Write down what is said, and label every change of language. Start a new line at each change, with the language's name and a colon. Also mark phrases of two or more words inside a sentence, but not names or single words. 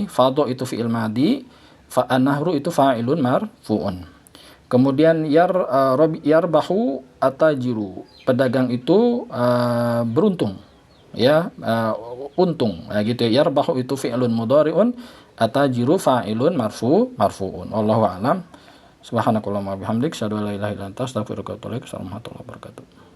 Indonesian: Fadho itu
Arabic: فعل ماض,
Indonesian: an-nahru itu
Arabic: فاعل مرفوع.
Indonesian: Kemudian
Arabic: يربح التاجر,
Indonesian: pedagang itu beruntung ya, untung ya gitu ya. Yarbahu itu
Arabic: فعل مضارع, التاجر فاعل مرفوع. والله أعلم. سبحانك اللهم وبحمدك، أشهد أن لا إله إلا أنت، أستغفرك وأتوب إليك. السلام عليكم ورحمة الله وبركاته.